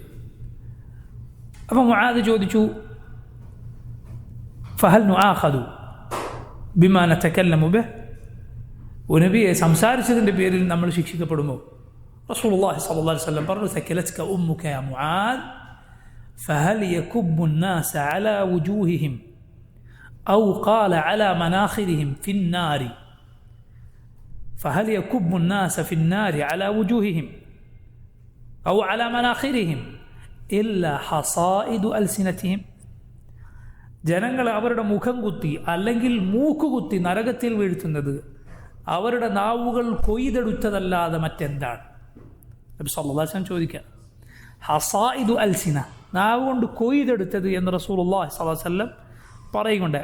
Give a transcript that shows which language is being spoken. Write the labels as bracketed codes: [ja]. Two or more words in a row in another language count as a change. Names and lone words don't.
[ml] അപ്പം മുആദ് ചോദിച്ചു, [ar] فهل نؤاخذ بما نتكلم به, [ml] നബിയെ സംസാരിച്ചതിൻ്റെ പേരിൽ നമ്മൾ ശിക്ഷിക്കപ്പെടുമോ? [ar] رسول الله صلى الله عليه وسلم പറഞ്ഞു, ثكلتك أمك يا معاذ فهل يكب الناس على وجوههم أو قال على مناخرهم في النار فهل يكب الناس في النار على وجوههم أو على مناخرهم إلا حصائد ألسنتهم. [ml] ജനങ്ങൾ അവരുടെ മുഖം കുത്തി അല്ലെങ്കിൽ മൂക്കുകുത്തി നരകത്തിൽ വീഴ്ത്തുന്നത് അവരുടെ നാവുകൾ കൊയ്തെടുത്തതല്ലാതെ മറ്റെന്താണ്? നബി [ar] صلى الله عليه وسلم [ml] ചോദിക്കുക, [ar] حصائد الألسنة, [ml] നാവ് കൊണ്ട് കൊയ്തെടുത്തത് എന്ന് [ar] رسول الله صلى الله عليه وسلم [ml] പറയുന്നുണ്ട്.